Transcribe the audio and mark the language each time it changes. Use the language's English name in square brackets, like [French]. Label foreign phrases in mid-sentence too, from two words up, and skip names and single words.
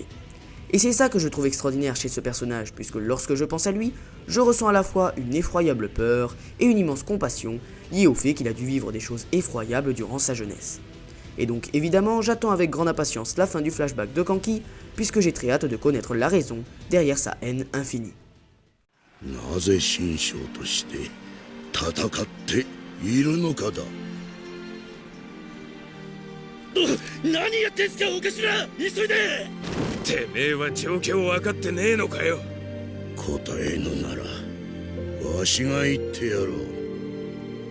[French] Et c'est ça que je trouve extraordinaire chez ce personnage, puisque lorsque je pense à lui, je ressens à la fois une effroyable peur et une immense compassion liée au fait qu'il a dû vivre des choses effroyables durant sa jeunesse. Et donc évidemment, j'attends avec grande impatience la fin du flashback de Kanki, puisque j'ai très hâte de connaître la raison derrière sa haine infinie. [Japanese] なぜ神将として戦っているのかだ。何やってんすかお頭、急いで。てめえは状況分かってねえのかよ。答えぬならわしが言ってやろう。